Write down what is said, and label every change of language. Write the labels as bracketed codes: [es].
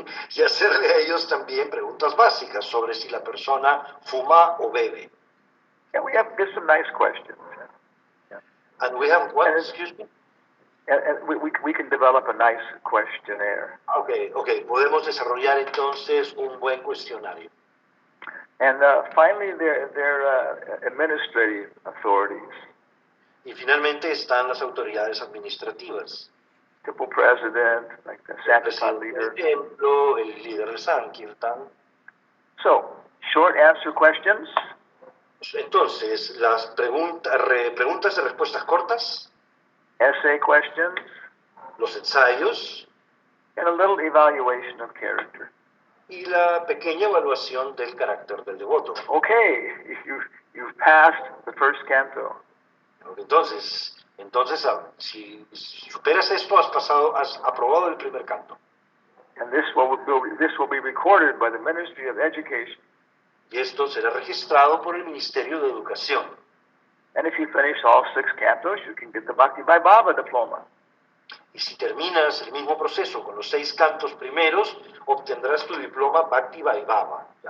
[es] Y hacerle a ellos también preguntas básicas sobre si la persona fuma o bebe. [en] Yeah, we have some nice questions. Yeah. And we have what? Excuse me? And we can develop a nice questionnaire. Okay. [es] Podemos desarrollar entonces un buen cuestionario. [en] And finally, their administrative authorities. [es] Y finalmente están las autoridades administrativas. [en] Temple president, like the Sankirtan leader. [es] El templo, el líder de Sankirtan. [en] So, short answer questions. [es] Entonces, las preguntas de respuestas cortas. [en] Essay questions. [es] Los ensayos. [en] And a little evaluation of character. [es] Y la pequeña evaluación del carácter del devoto. [en] Okay, you've passed the first canto. [es] Entonces, si superas esto, has aprobado el primer canto. [en] And this will be recorded by the Ministry of Education. [es] Y esto será registrado por el Ministerio de Educación. [en] And if you finish all 6 cantos, you can get the Bhakti by Baba diploma. [es] Y si terminas el mismo proceso con los 6 cantos primeros, obtendrás tu diploma Bhakti by Baba.